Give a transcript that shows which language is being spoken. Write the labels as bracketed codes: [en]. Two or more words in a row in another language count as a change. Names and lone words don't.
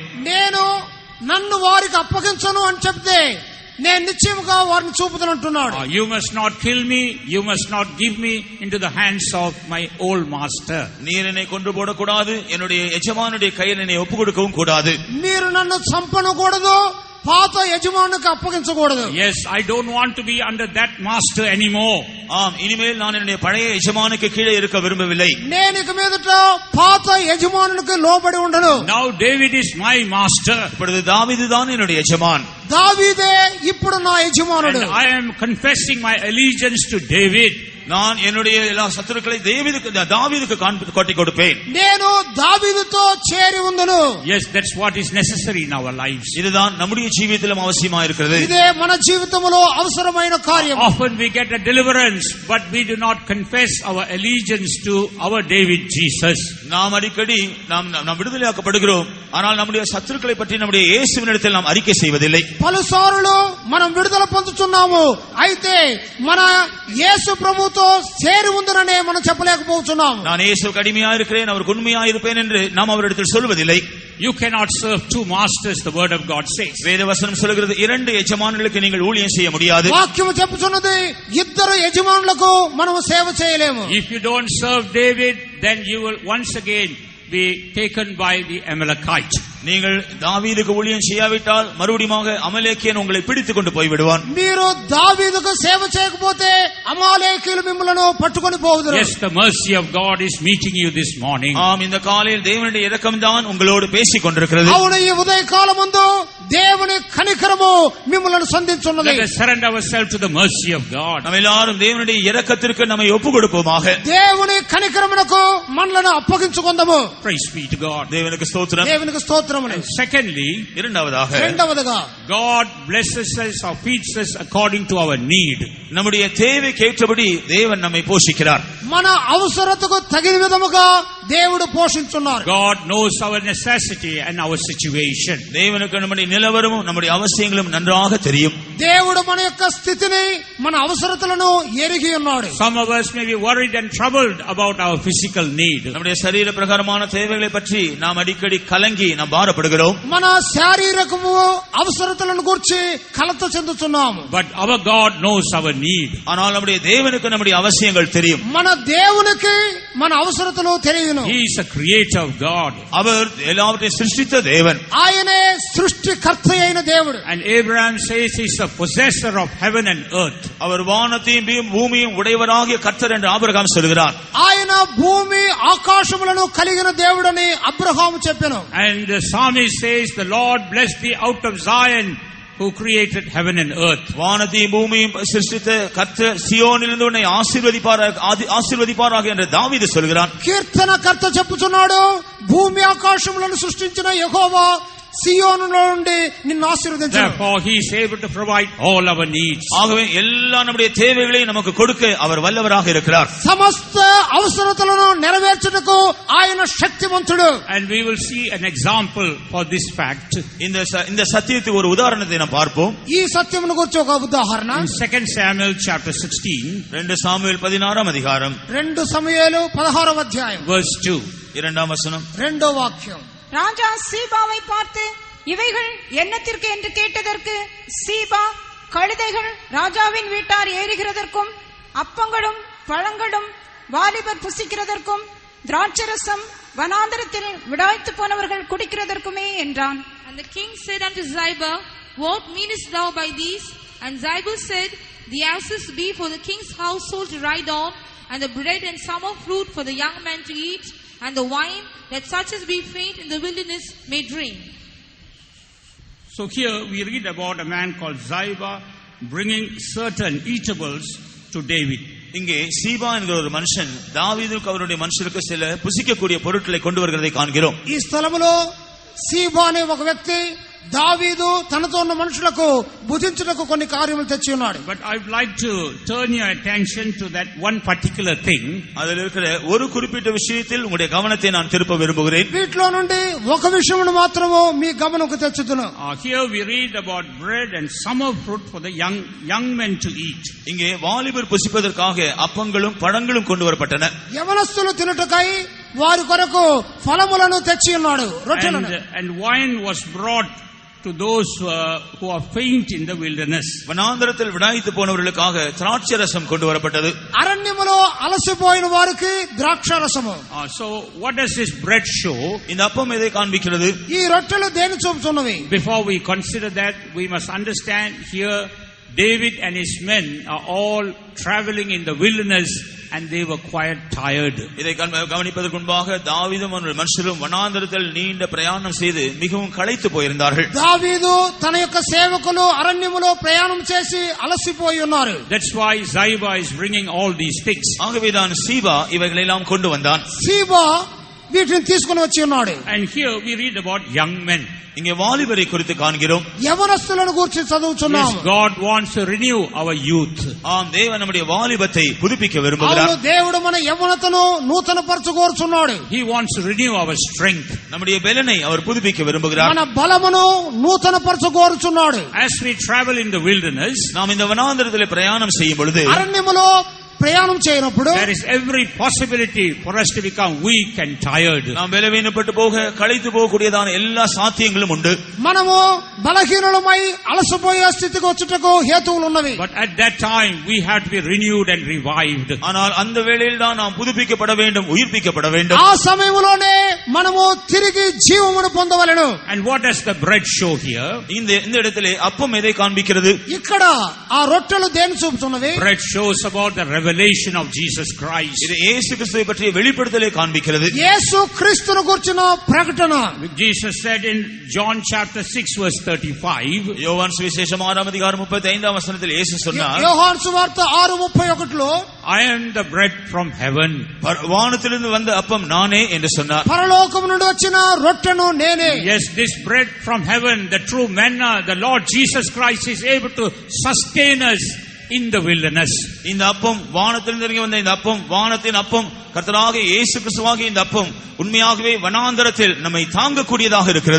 [te] నేను నన్ను వారికి అప్పగించను అని చెప్తే నేను నిశ్చయముగా వారిని చూపుతానంటున్నాడు. [en] You must not kill me, you must not give me into the hands of my old master. [ta] நீர் என்னை கொன்று போடக்கூடாது, என்னுடைய எஜமானுடைய கையில் என்னை ஒப்பு கொடுக்கவும் கூடாது. [te] మీరు నన్ను చంపనకూడదు, పాత యజమానునికి అప్పగించకూడదు. [en] Yes, I don't want to be under that master anymore. [ta] ஆம், இனிமேல் நான் என்னுடைய பழைய எஜமானுக்கு கீழே இருக்க விரும்பவில்லை. [te] నేను ఇక మీదట పాత యజమానునికి లోబడి ఉండను. [en] Now David is my master. [ta] இப்பொழுது தாவீது தான் என்னுடைய எஜமான். [te] దావీదే ఇప్పుడు నా యజమానుడు. [en] And I am confessing my allegiance to David. [ta] நான் என்னுடைய எல்லா சத்துருக்களை தாவீதுக்கு காட்டி கொடுப்பேன். [te] నేను దావీదుతో చేరి ఉందును. [en] Yes, that's what is necessary in our lives. [ta] இதுதான் நம்முடைய ஜீவிதத்திலும் அவசியமா இருக்கிறது. [te] ఇదే మన జీవితంలో అవసరమైన కార్యం. [en] Often we get a deliverance, but we do not confess our allegiance to our David Jesus. [ta] நாம் அடிக்கடி நாம் விடுதலையாக்கப்படுகிறோம், ஆனால் நம்முடைய சத்துருக்களை பற்றி நம்முடைய இயேசுவினிடத்தில் நாம் அறிக்கை செய்வதில்லை. [te] పలుసార్లు మనం విడుదల పొందుతున్నాము, అయితే మన యేసు ప్రభుతో చేరి ఉందననే మనం చెప్పలేకపోతున్నాం. [ta] நான் இயேசுவுக்கு அடிமையா இருக்கிறேன், அவருக்கு உண்மையா இருப்பேன் என்று நாம் அவரிடத்தில் சொல்வதில்லை. [en] You cannot serve two masters, the word of God says. [ta] வேதவசனம் சொல்கிறது, இரண்டு எஜமானுகளுக்கு நீங்கள் ஊழியம் செய்ய முடியாது. [te] వాక్యం చెప్పుచున్నది ఇద్దరు యజమానులకు మనం సేవ చేయలేము. [en] If you don't serve David, then you will once again be taken by the Amalekite. [ta] நீங்கள் தாவீதுக்கு ஊழியம் செய்யாவிட்டால் மறுபடியும் அமலேக்கியன் உங்களை பிடித்துக் கொண்டு போய் விடுவான். [te] మీరు దావీదుకు సేవ చేయకపోతే అమాలేకీయులు మిమ్మల్ని పట్టుకొని పోవుదురు. [en] Yes, the mercy of God is meeting you this morning. [ta] ஆம், இந்த காலையில் தேவனுடைய இரக்கம்தான் உங்களோடு பேசிக் கொண்டிருக்கிறது. [te] అవును, ఈ ఉదయకాలమందు దేవుని కనికరము మిమ్మల్ని సంధించున్నది. [en] Let us surrender ourselves to the mercy of God. [ta] நாம் எல்லாரும் தேவனுடைய இரக்கத்திற்கு நம்மை ஒப்புக் கொடுப்போமாக. [te] దేవుని కనికరమునకు మనలను అప్పగించుకుందాము. [en] Praise be to God. [ta] தேவனுக்கு ஸ்தோத்திரம். [te] దేవునికి స్తోత్రములు. [en] And secondly, [te] రెండవదిగా [en] God blesses us or feeds us according to our need. [ta] நம்முடைய தேவைக்கு ஏற்றபடி தேவன் நம்மை போஷிக்கிறார். [te] మన అవసరతకు తగిన విధముగా దేవుడు పోషించున్నారు. [en] God knows our necessity and our situation. [ta] தேவனுக்கு நம்முடைய நிலவரமும் நம்முடைய அவசியங்களும் நன்றாக தெரியும். [te] దేవుడు మన యొక్క స్థితిని, మన అవసరతలను ఎరిగి ఉన్నాడు. [en] Some of us may be worried and troubled about our physical need. [ta] நம்முடைய சரீர பிரகாரமான தேவைகளை பற்றி நாம் அடிக்கடி கலங்கி நாம் பாரப்படுகிறோம். [te] మన శారీరకము అవసరతలను గురించి కలత చెందుతున్నాము. [en] But our God knows our need. [ta] ஆனால் நம்முடைய தேவனுக்கு நம்முடைய அவசியங்கள் தெரியும். [te] మన దేవునికి మన అవసరతలు తెలియను. [en] He is a creator of God. [ta] அவர் எல்லாவற்றையும் சிருஷ்டித்த தேவன். [te] ఆయనే సృష్టికర్త అయిన దేవుడు. [en] And Abraham says he is the possessor of heaven and earth. [ta] அவர் வானத்தையும் பூமியும் உடையவராகிய கர்த்தர் என்று ஆபிரகாம் சொல்கிறார். [te] ఆయన భూమి ఆకాశములను కలిగిన దేవుడని అబ్రహాము చెప్పెను. [en] And the psalmist says, the Lord bless thee out of Zion, who created heaven and earth. [ta] வானத்தையும் பூமியும் சிருஷ்டித்த கர்த்தர் சீயோனிலிருந்து உன்னை ஆசீர்வதிப்பாராக என்று தாவீது சொல்கிறான். [te] కీర్తనకర్త చెప్పుచున్నాడు, భూమి ఆకాశములను సృష్టించిన యెహోవా సియోనులో నుండి నిన్ను ఆశీర్వదించును. [en] Therefore he is able to provide all our needs. [ta] ஆகவே எல்லா நம்முடைய தேவைகளையும் நமக்கு கொடுக்க அவர் வல்லவராக இருக்கிறார். [te] సమస్త అవసరతలను నెరవేర్చుటకు ఆయన శక్తివంతుడు. [en] And we will see an example for this fact. [ta] இந்த சத்தியத்துக்கு ஒரு உதாரணத்தை நாம் பார்ப்போம். [te] ఈ సత్యమును గురించి ఒక ఉదాహరణ. [en] In 2 Samuel chapter 16, [ta] 2 சாமுவேல் 16 அதிகாரம் [te] 2 సమూయేలు 16వ అధ్యాయం [en] verse 2. [ta] 2 வசனம். [te] 2వ వాక్యం. [ta] ராஜா சீபாவை பார்த்து, இவைகள் என்னத்திற்கு என்று கேட்டதற்கு, சீபா, கழுதைகள் ராஜாவின் வீட்டார் ஏறுகிறதற்கும் அப்பங்களும் பழங்களும் வாலிபர் புசிக்கிறதற்கும் திராட்சரசம் வனாந்தரத்தில் விடாய்த்து போனவர்கள் குடிக்கிறதற்குமே என்றான். [en] And the king said unto Ziba, What meanest thou by these? And Ziba said, The asses be for the king's household to ride on, and the bread and summer fruit for the young men to eat, and the wine that such as be faint in the wilderness may drink. So here we read about a man called Ziba bringing certain eatables to David. [ta] இங்கே சீபா என்கிற ஒரு மனுஷன் தாவீதுக்கு அவருடைய மனுஷருக்கு சில புசிக்கக்கூடிய பொருட்களை கொண்டு வருகிறதை காண்கிறோம். [te] ఈ స్థలములో సీబా అనే ఒక వ్యక్తి దావీదు తనతో ఉన్న మనుషులకు భుజించుటకు కొన్ని కార్యములు తెచ్చి ఉన్నాడు. [en] But I would like to turn your attention to that one particular thing. [ta] அதில் இருக்கிற ஒரு குறிப்பிட்ட விஷயத்தில் உங்களுடைய கவனத்தை நான் திருப்ப விரும்புகிறேன். [te] వీటిలో నుండి ఒక విషయమును మాత్రము మీ గమనకు తెచ్చుదును. [en] Here we read about bread and summer fruit for the young men to eat. [ta] இங்கே வாலிபர் புசிப்பதற்காக அப்பங்களும் பழங்களும் கொண்டு வரப்பட்டன. [te] యవనస్తులు తినుటకై వారి కొరకు ఫలములను తెచ్చి ఉన్నాడు, రొట్టెలను. [en] And wine was brought to to those who are faint in the wilderness. [ta] வனாந்தரத்தில் விடாய்த்து போனவர்களுக்காக திராட்சை ரசம் கொண்டு வரப்பட்டது. [te] అరణ్యములో అలసిపోయిన వారికి ద్రాక్షారసము. [en] So what does this bread show? [ta] இந்த அப்பம் எதை காண்பிக்கிறது? [te] ఈ రొట్టెలు దేని చూపుతున్నవి? [en] Before we consider that, we must understand here David and his men are all traveling in the wilderness and they were quite tired. [ta] இதை கவனிப்பதற்கு முன்பாக தாவீதும் மனுஷரும் வனாந்தரத்தில் நீண்ட பிரயாணம் செய்து மிகவும் களைத்து போயிருந்தார்கள். [te] దావీదు తన యొక్క సేవకులు అరణ్యములో ప్రయాణం చేసి అలసిపోయి ఉన్నారు. [en] That's why Ziba is bringing all these things. [ta] ஆகவேதான் சீபா இவைகளை எல்லாம் கொண்டு வந்தான். [te] సీబా వీటిని తీసుకుని వచ్చి ఉన్నాడు. [en] And here we read about young men. [ta] இங்கே வாலிபரை குறித்து காண்கிறோம். [te] యవనస్తులను గురించి చదువుతున్నాము. [en] Yes, God wants to renew our youth. [ta] ஆம், தேவன் நம்முடைய வாலிபத்தை புதுப்பிக்க விரும்புகிறார். [te] అవును, దేవుడు మన యవనతను నూతన పరచుకోరుచున్నాడు. [en] He wants to renew our strength. [ta] நம்முடைய பெலனை அவர் புதுப்பிக்க விரும்புகிறார். [te] మన బలమును నూతన పరచుకోరుచున్నాడు. [en] As we travel in the wilderness, [ta] நாம் இந்த வனாந்தரத்தில் பிரயாணம் செய்யும் பொழுது [te] అరణ్యములో ప్రయాణం చేయనప్పుడు [en] there is every possibility for us to become weak and tired. [ta] நாம் பலவீனப்பட்டு போக களைத்து போகக்கூடியதான எல்லா சாத்தியங்களும் உண்டு. [te] మనము బలహీనులమై అలసిపోయే స్థితికి వచ్చుటకు హేతువులు ఉన్నవి. [en] But at that time we have to be renewed and revived. [ta] ஆனால் அந்த வேளையில் தான் நாம் புதுப்பிக்கப்பட வேண்டும், உயிர்ப்பிக்கப்பட வேண்டும். [te] ఆ సమయంలోనే మనము తిరిగి జీవమును పొందవలెను. [en] And what does the bread show here? [ta] இந்த இடத்திலே அப்பம் எதை காண்பிக்கிறது? [te] ఇక్కడ ఆ రొట్టెలు దేని చూపుతున్నవి? [en] Bread shows about the revelation of Jesus Christ. [ta] இது இயேசு கிறிஸ்துவை பற்றிய வெளிப்படுத்தலை காண்பிக்கிறது. [te] యేసు క్రీస్తును గురించిన ప్రకటన. [en] Jesus said in John chapter 6 verse 35, [ta] யோவான் சுவிசேஷம் 6ஆம் அதிகாரம் 35ஆம் வசனத்தில் இயேசு சொன்னார், [te] యోహాను సువార్త 6:31లో [en] I am the bread from heaven. [ta] வானத்திலிருந்து வந்த அப்பம் நானே என்று சொன்னார். [te] పరలోకము నుండి వచ్చిన రొట్టెను నేనే. [en] Yes, this bread from heaven, the true manna, the Lord Jesus Christ is able to sustain us in the wilderness. [ta] இந்த அப்பம் வானத்திலிருந்து இறங்கி வந்த இந்த அப்பம், வானத்தின் அப்பம், கர்த்தராகிய இயேசு கிறிஸ்துவாகிய இந்த அப்பம் உண்மையாகவே வனாந்தரத்தில் நம்மை தாங்கக்கூடியதாக இருக்கிறது.